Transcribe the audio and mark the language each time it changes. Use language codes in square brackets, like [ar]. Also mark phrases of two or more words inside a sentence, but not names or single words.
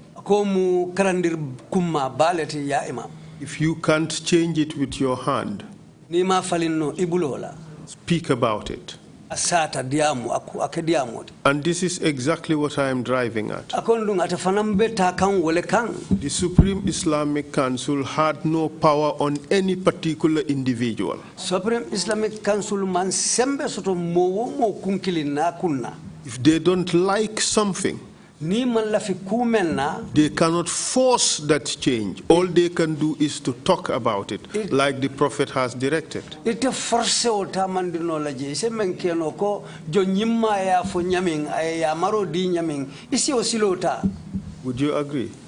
[en] If you can't change it with your hand, speak about it. And this is exactly what I am driving at. The Supreme Islamic Council had no power on any particular individual. Supreme Islamic Council [man] man sembe soto mo kunkilina kunna. [en] If they don't like something, they cannot force that change. All they can do is to talk about it, like the Prophet has directed. Would you agree?